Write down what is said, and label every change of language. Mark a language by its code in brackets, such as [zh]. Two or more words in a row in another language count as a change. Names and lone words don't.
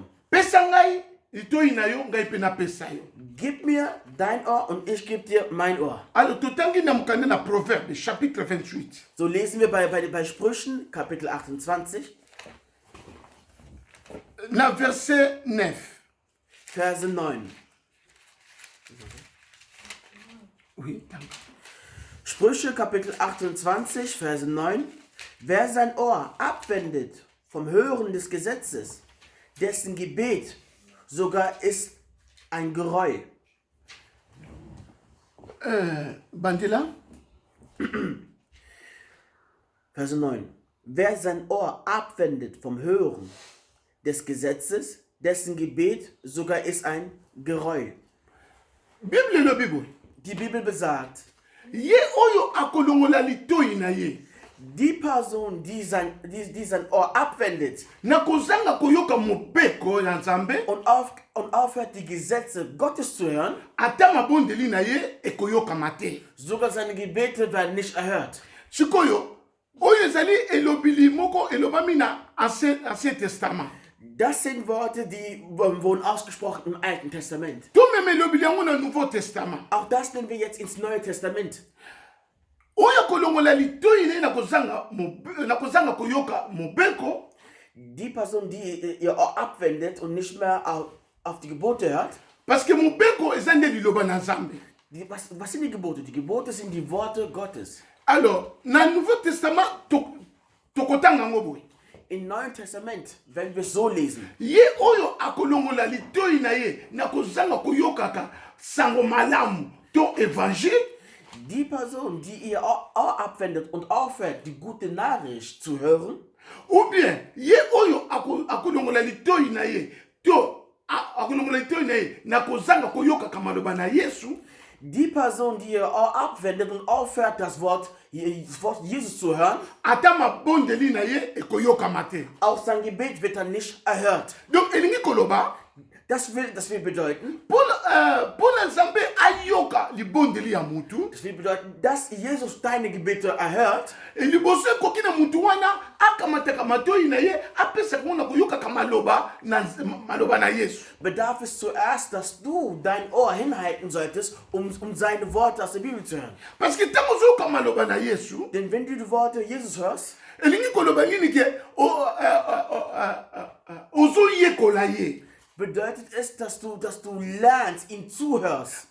[ln] Pesa ngai litoi na yo, ngai mpe napesa yo. [de] Gib mir dein Ohr und ich gebe dir mein Ohr. [ln] Alors totangi na mokanda na Proverbe chapitre 28. [de] So lesen wir bei Sprüchen, Kapitel 28, [ln] Na verset 9. [de] Verse 9. [ln] Oui, [de] danke. Sprüche, Kapitel 28, Verse 9. Wer sein Ohr abwendet vom Hören des Gesetzes, dessen Gebet sogar ist ein Geräusch. [ln] Bandila. [de] Verse 9. Wer sein Ohr abwendet vom Hören des Gesetzes, dessen Gebet sogar ist ein Geräusch. [ln] Bible lobi boye. [de] Die Bibel besagt, [ln] Ye oyo akolongola litoi na ye. [de] die Person, die sein Ohr abwendet [ln] Na kozanga koyoka mobeko ya Nzambe, [de] und aufhört, die Gesetze Gottes zu hören, [ln] ata mabondeli na ye ekoyokama te. [de] sogar seine Gebete werden nicht erhört. [ln] Sikoyo oyo ezali elobili moko elobami na Ancien Testament. [de] Das sind Worte, die wurden ausgesprochen im Alten Testament. [ln] to meme elobi yango na Nouveau Testament. [de] Auch das nehmen wir jetzt ins Neue Testament. [ln] Oyo kolongola litoi na ye na kozanga koyoka mobeko, [de] Die Person, die ihr Ohr abwendet und nicht mehr auf die Gebote hört. [fr] parce que [ln] mobeko eza nde liloba na Nzambe. [de] Was sind die Gebote? Die Gebote sind die Worte Gottes. [ln] Alors na Nouveau Testament tokotanga yango boye. [de] Im Neuen Testament, wenn wir es so lesen, [ln] Ye oyo akolongola litoi na ye na kozanga koyokaka sango malamu to évangile, [de] die Person, die ihr Ohr abwendet und aufhört, die gute Nachricht zu hören, [fr] ou bien [ln] ye oyo akolongola litoi na ye to akolongola litoi na ye na kozanga koyokaka maloba na Yesu, [de] die Person, die ihr Ohr abwendet und aufhört, das Wort Jesus zu hören, [ln] ata mabondeli na ye ekoyokama te. [de] auch sein Gebet wird dann nicht erhört. [ln] Donc elingi koloba [de] Das will bedeuten, [ln] mpona Nzambe ayoka libondeli ya mutu, [de] dass Jesus deine Gebete erhört. [ln] liboso ekoki na mutu wana akamataka matoi na ye apesaka ngo na koyokaka maloba na Yesu. [de] Bedarf es zuerst, dass du dein Ohr hinhalten solltest, um seine Worte aus der Bibel zu hören. [fr] Parce que [ln] ntango ozoyoka maloba na Yesu, [de] Denn wenn du die Worte Jesus hörst, [ln] elingi koloba nini ke ozoyekola ye. [de] bedeutet es, dass du lernst, ihm zuhörst.